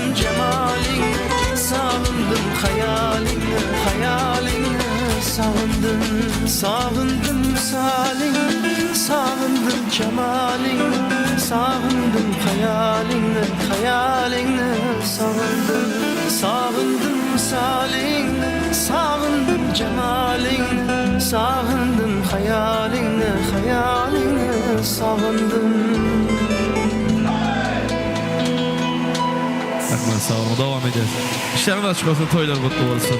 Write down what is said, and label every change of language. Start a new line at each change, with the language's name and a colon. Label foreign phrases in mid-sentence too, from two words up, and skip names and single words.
Uzbek: jamolingni sog'indim xayolingni sog'indim sog'indim salingni sog'indim jamolingni sog'indim xayolingni sog'indim sog'indim salingni sog'indim jamolingni sog'indim xayolingni sog'indim
Turkish: Rahmat sağ olun. Devam edeceğiz. İşlerimiz açık olsun, toylar mutlu olsun.